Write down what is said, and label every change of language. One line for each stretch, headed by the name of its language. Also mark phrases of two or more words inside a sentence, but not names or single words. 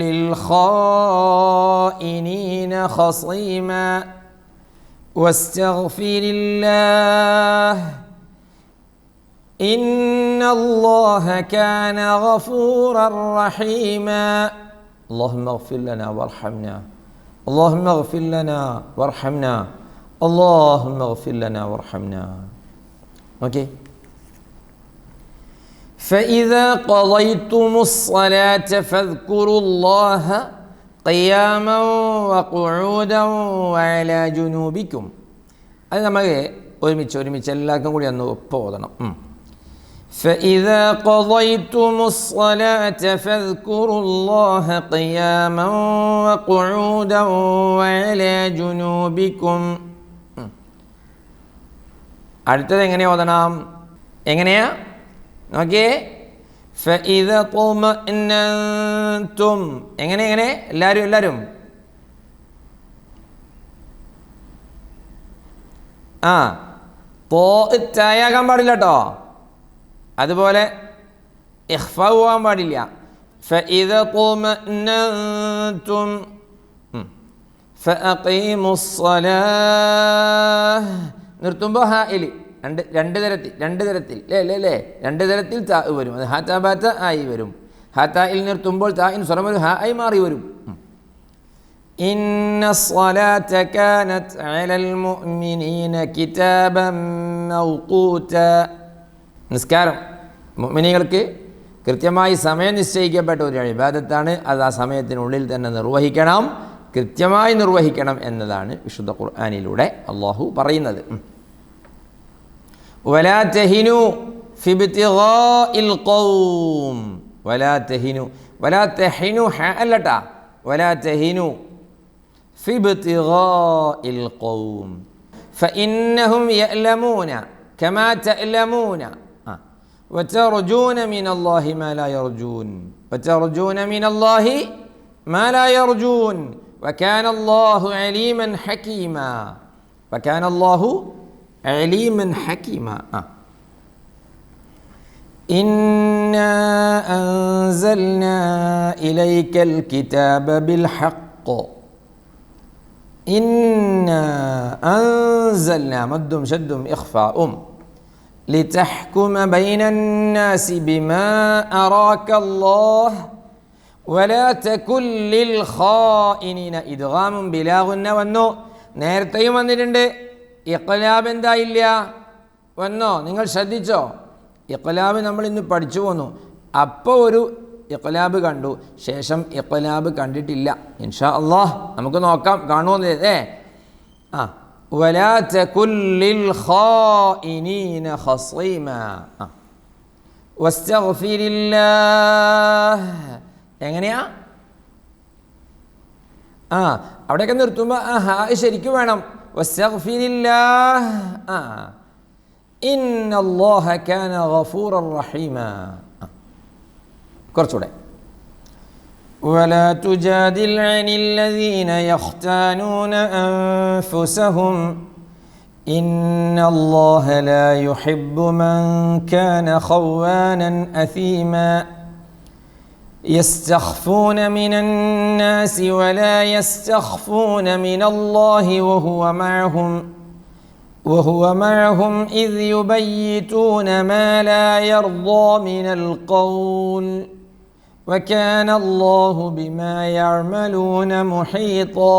Arabic: للخائنين خصيما واستغفر الله إن الله كان غفورا رحيما اللهم اغفر لنا وارحمنا اللهم اغفر لنا وارحمنا اللهم اغفر لنا وارحمنا. ഓക്കേ, فإذا قضيتم الصلاة فاذكروا الله قياما وقعودا وعلى جنوبكم.
Malayalam: അത് നമുക്ക് ഒരുമിച്ച് എല്ലാവർക്കും കൂടി ഒന്ന് ഒപ്പം ഓതണം.
Arabic: فإذا قضيتم الصلاة فاذكروا الله قياما وقعودا وعلى جنوبكم.
Malayalam: അടുത്തത് എങ്ങനെ ഓതണം? എങ്ങനെയാ നോക്കിയേ.
Arabic: فإذا طمأننتم.
Malayalam: എങ്ങനെ എല്ലാവരും തായാകാൻ പാടില്ല കേട്ടോ. അതുപോലെ ഇഖ്ഫാ പോകാൻ പാടില്ല.
Arabic: فإذا طمأننتم فأقيموا الصلاة.
Malayalam: നിർത്തുമ്പോൾ ഹായിൽ രണ്ട് തരത്തിൽ രണ്ട് തരത്തിൽ താ വരും. അത് ഹാത്താബാത്ത ആയി വരും. ഹാത്തായിൽ നിർത്തുമ്പോൾ തായിൻ സ്വരം ഒരു ഹാ ആയി മാറി വരും.
Arabic: ഇന്ന الصلاة كانت على المؤمنين كتابا موقوتا.
Malayalam: നിസ്കാരം മുഅ്മിനീങ്ങൾക്ക് കൃത്യമായി സമയം നിശ്ചയിക്കപ്പെട്ട ഒരു ഇബാദത്താണ്. അത് ആ സമയത്തിനുള്ളിൽ തന്നെ നിർവഹിക്കണം, കൃത്യമായി നിർവഹിക്കണം എന്നതാണ് വിശുദ്ധ ഖുർആനിലൂടെ അല്ലാഹു പറയുന്നത്.
Arabic: ولا تهنوا في ابتغاء القوم. ولا تهنوا ها الطا ولا تهنوا في ابتغاء القوم فإنهم يألمون كما تألمون وترجون من الله ما لا يرجون وكان الله عليما حكيما. إنا أنزلنا إليك الكتاب بالحق. إنا أنزلنا مدم شدم إخفاء لتحكم بين الناس بما أراك الله ولا تكن للخائنين. إدغام بلا غنة
Malayalam: വന്നു. നേരത്തെയും വന്നിട്ടുണ്ട്. ഇഖ്ലാബ് എന്തായില്ല വന്നോ? നിങ്ങൾ ശ്രദ്ധിച്ചോ? ഇഖ്ലാബ് നമ്മൾ ഇന്ന് പഠിച്ചു പോന്നു. അപ്പോൾ ഒരു ഇഖ്ലാബ് കണ്ടു, ശേഷം ഇഖ്ലാബ് കണ്ടിട്ടില്ല.
Arabic: إن شاء الله
Malayalam: നമുക്ക് നോക്കാം, കാണുമോ?
Arabic: ولا تكن للخائنين خصيما واستغفر الله.
Malayalam: എങ്ങനെയാ? അവിടെയൊക്കെ നിർത്തുമ്പോൾ ശരിക്കും വേണം.
Arabic: واستغفر الله. إن الله كان غفورا رحيما.
Malayalam: കുറച്ചുകൂടെ.
Arabic: ولا تجادل عن الذين يختانون أنفسهم إن الله لا يحب من كان خوانا أثيما يستخفون من الناس ولا يستخفون من الله وهو معهم إذ يبيتون ما لا يرضى من القول وكان الله بما يعملون محيطا.